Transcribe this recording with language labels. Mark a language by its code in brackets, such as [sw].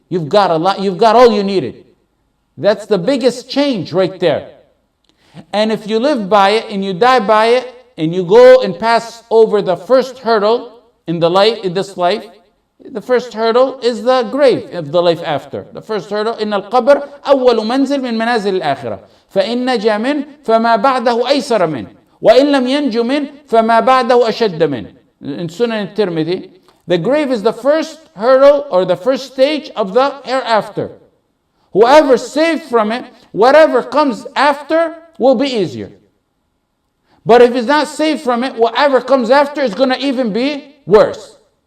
[en] You've got a lot, you've got all you needed. That's the biggest change right there. And if you live by it and you die by it, and you go and pass over the first hurdle in this life, the first hurdle is the grave of the life after. The first hurdle, [ar] إن القبر أول منزل من منازل الآخرة فإن نجا منه فما بعده أيسر منه وإن لم ينج منه فما بعده أشد منه. [en] In Sunan al-Tirmidhi, the grave is the first hurdle or the first stage of the hereafter. Whoever saved from it, whatever comes after will be easier. But if it's not saved from it, whatever comes after is going to even be worse.